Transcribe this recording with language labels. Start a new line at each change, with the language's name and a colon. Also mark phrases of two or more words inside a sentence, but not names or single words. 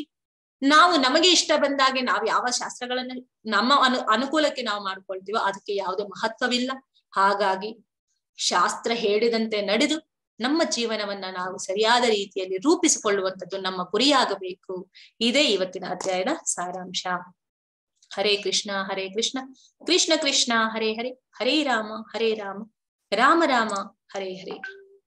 Kannada: ನಾವು ನಮಗೆ ಇಷ್ಟ ಬಂದಾಗೆ ನಾವು ಯಾವ ಶಾಸ್ತ್ರಗಳನ್ನ ನಮ್ಮ ಅನುಕೂಲಕ್ಕೆ ನಾವು ಮಾಡ್ಕೊಳ್ತೀವೋ ಅದಕ್ಕೆ ಯಾವುದೇ ಮಹತ್ವವಿಲ್ಲ. ಹಾಗಾಗಿ ಶಾಸ್ತ್ರ ಹೇಳಿದಂತೆ ನಡೆದು ನಮ್ಮ ಜೀವನವನ್ನ ನಾವು ಸರಿಯಾದ ರೀತಿಯಲ್ಲಿ ರೂಪಿಸಿಕೊಳ್ಳುವಂಥದ್ದು ನಮ್ಮ ಗುರಿಯಾಗಬೇಕು. ಇದೇ ಇವತ್ತಿನ ಅಧ್ಯಾಯದ ಸಾರಾಂಶ.
Sanskrit: ಹರೇ ಕೃಷ್ಣ ಹರೇ ಕೃಷ್ಣ ಕೃಷ್ಣ ಕೃಷ್ಣ ಹರೇ ಹರೇ, ಹರೇ ರಾಮ ರಾಮ ರಾಮ ಹರೇ ಹರೇ.